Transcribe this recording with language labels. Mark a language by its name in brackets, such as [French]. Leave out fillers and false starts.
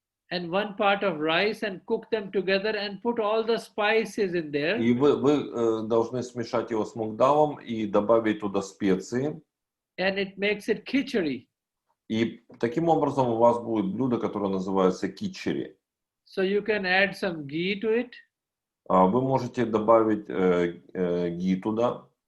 [English] And 1 part of rice and cook them together and put all the spices in there. [Russian] И вы должны смешать его с мунгдалом и добавить туда специи. [English] And it makes it khichdi. [Russian] И таким образом у вас будет блюдо, которое называется кичери. [English] So you can add some ghee to it. [Russian] Вы можете добавить ги туда.